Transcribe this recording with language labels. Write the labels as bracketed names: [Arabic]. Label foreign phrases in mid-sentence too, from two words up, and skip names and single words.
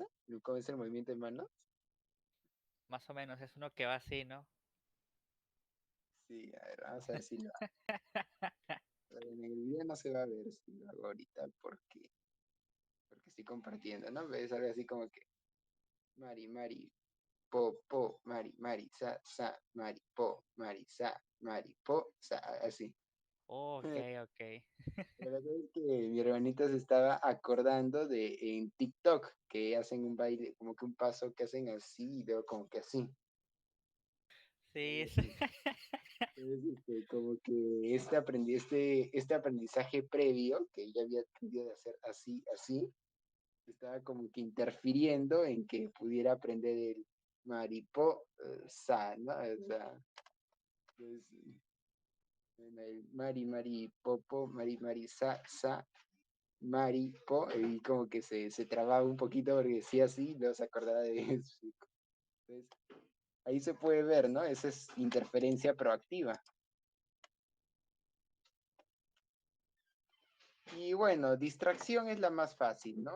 [Spanish] ¿Cómo es el movimiento de manos? Más o menos, es uno que va así, ¿no? Sí, a ver, vamos a ver si lo hago. Pero en el video no se va a ver si lo hago ahorita porque estoy compartiendo, ¿no? Es algo así como que Mari, Mari, Po, Mari, Mari, Mari, Po, Mari, Mari, Po, así. Oh, ok, ok. La verdad es que mi hermanita se estaba acordando de en TikTok que hacen un baile, como que un paso que hacen así y luego como que así. Sí, Algo sí. así. Entonces, como que este aprendizaje previo que ella había aprendido de hacer así, así, estaba como que interfiriendo en que pudiera aprender el mariposa, ¿no? O sea, pues, bueno, el mari, popo, mari, mari, po, y como que se trababa un poquito porque decía así, luego se acordaba de eso. Entonces, ahí se puede ver, ¿no? Esa es interferencia proactiva. Y bueno, distracción es la más fácil, ¿no?